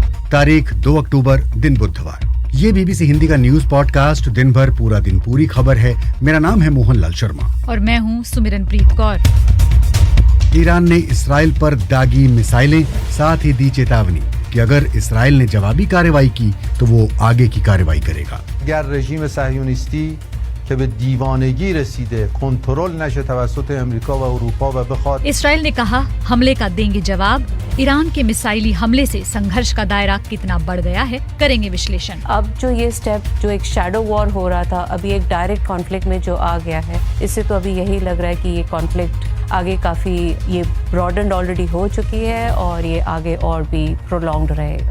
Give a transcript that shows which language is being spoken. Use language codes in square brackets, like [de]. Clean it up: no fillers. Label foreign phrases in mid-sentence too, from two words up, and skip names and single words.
[hi] तारीख 2 अक्टूबर, दिन बुधवार। ये बीबीसी हिंदी का [en] news podcast [hi] दिन भर पूरा दिन पूरी खबर है। मेरा नाम है मोहन लाल शर्मा और मैं हूँ सुमिरनप्रीत कौर। ईरान ने इसराइल पर दागी मिसाइलें, साथ ही दी चेतावनी कि अगर इसराइल ने जवाबी कार्रवाई की तो वो आगे की कार्रवाई करेगा। [fa] गर रژیم صهیونیستی که به دیوانگی رسیده کنترل نشه توسط امریکا و اروپا و بخواد [hi] इसराइल ने कहा हमले का देंगे जवाब। ईरान के मिसाइली हमले से संघर्ष का दायरा कितना बढ़ गया है, करेंगे विश्लेषण। अब जो ये स्टेप जो एक [en] shadow war [hi] हो रहा था, अभी एक [en] direct conflict [hi] में जो आ गया है, इससे तो अभी यही लग रहा है कि ये कॉन्फ्लिक्ट आगे काफी ये [en] broadened already [hi] हो चुकी है और ये आगे और भी प्रोलॉन्ग्ड रहेगा।